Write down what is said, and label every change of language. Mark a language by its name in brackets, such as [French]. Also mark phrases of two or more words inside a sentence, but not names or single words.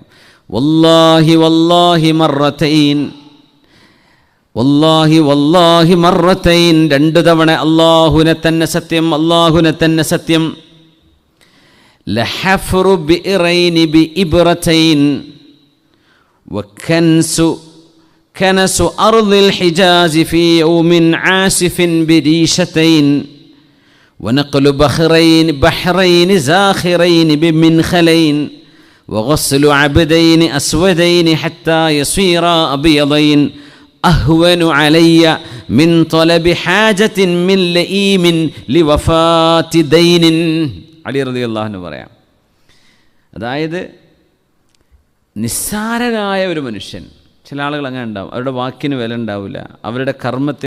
[Arabic] والله والله مرتين, والله والله مرتين, [Malayalam] 2 തവണ അല്ലാഹുവിനെ തന്നെ സത്യം, അല്ലാഹുവിനെ തന്നെ സത്യം. [Arabic] لحفر بئرين بإبرتين وكنس كنس أرض الحجاز في يوم عاسف بريشتين ونقل بحرين زاخرين بمنخلين وغسل عبدين أسودين حتى يصيرا أبيضين أهون علي من طلب حاجة من لئيم لوفاة دين. [Malayalam] അലി [Arabic] رضي الله عنه [Malayalam] പറയാം, അതായത് നിസ്സാരനായ ഒരു മനുഷ്യൻ, ചില ആളുകൾ അങ്ങനെ ഉണ്ടാവും, അവരുടെ വാക്കിന് വില ഉണ്ടാവില്ല, അവരുടെ കർമ്മത്തിൽ